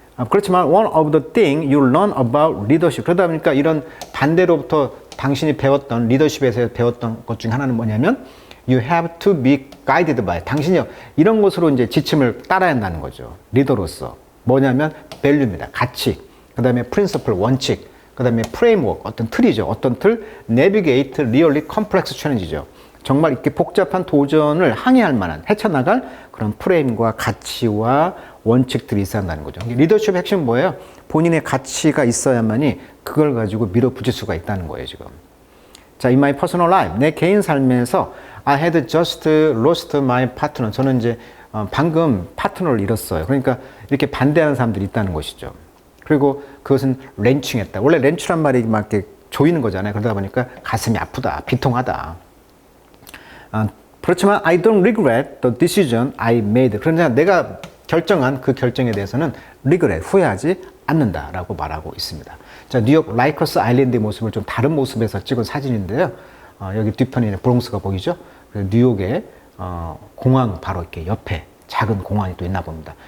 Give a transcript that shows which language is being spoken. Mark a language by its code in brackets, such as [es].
[ko] 그렇지만 [en] one of the things you learn about leadership, [ko] 그러다 보니까 이런 반대로부터 당신이 배웠던, 리더십에서 배웠던 것 중에 하나는 뭐냐면 [en] you have to be guided by, [ko] 당신이 이런 것으로 이제 지침을 따라야 한다는 거죠. 리더로서. 뭐냐면 value입니다. 가치. 그 다음에 principle, 원칙. 그 다음에 framework, 어떤 틀이죠. 어떤 틀? [en] navigate really complex challenge죠. [ko] 정말 이렇게 복잡한 도전을 항해할 만한, 헤쳐나갈 그런 프레임과 가치와 원칙들이 있어야 한다는 거죠. 리더십의 핵심은 뭐예요? 본인의 가치가 있어야만이 그걸 가지고 밀어붙일 수가 있다는 거예요, 지금. [en] 자, in my personal life, [ko] 내 개인 삶에서 [en] I had just lost my partner. [ko] 저는 이제 방금 파트너를 잃었어요. 그러니까 이렇게 반대하는 사람들이 있다는 것이죠. 그리고 그것은 렌칭했다. 원래 렌추란 말이 막 이렇게 조이는 거잖아요. 그러다 보니까 가슴이 아프다, 비통하다. 그렇지만 [en] I don't regret the decision I made. [ko] 그러나 내가 결정한 그 결정에 대해서는 regret, 후회하지 않는다라고 말하고 있습니다. 자, 뉴욕 라이커스 아일랜드의 모습을 좀 다른 모습에서 찍은 사진인데요. 여기 뒤편에 브롱스가 보이죠? 뉴욕의 공항 바로 이렇게 옆에 작은 공항이 또 있나 봅니다.